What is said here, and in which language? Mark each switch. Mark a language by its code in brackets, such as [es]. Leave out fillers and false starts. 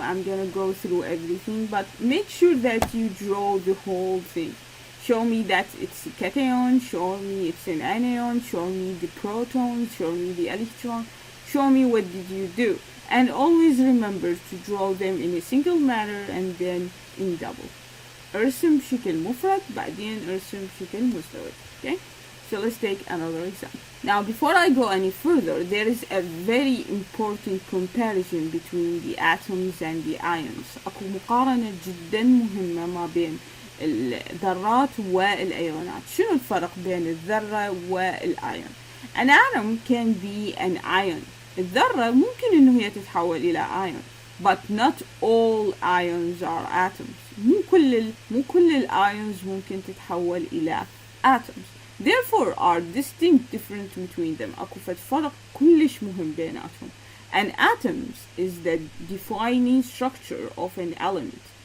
[en] I'm gonna go through everything, but make sure that you draw the whole thing. Show me that it's a cation, show me it's an anion, show me the proton, show me the electron, show me what did you do. And always remember to draw them in a single manner and then in double. [ar] ارسم بشكل مفرد بعدين ارسم بشكل مزدوج. [en] Okay? So let's take another example. Now before I go any further, there is a very important comparison between the atoms and the ions. [ar] أكو مقارنة جدا مهمة ما بين الذرات والأيونات. شنو الفرق بين الذرة والأيون؟ [en] An atom can be an ion. [ar] الذرة ممكن إنه هي تتحول إلى ion, [en] but not all ions are atoms. [ar] مو كل الأيونز ممكن تتحول إلى atoms. [en] Therefore are distinct difference between them. [ar] أكو فرق كلش مهم بيناتهم. [en] An atom is the defining structure of an element.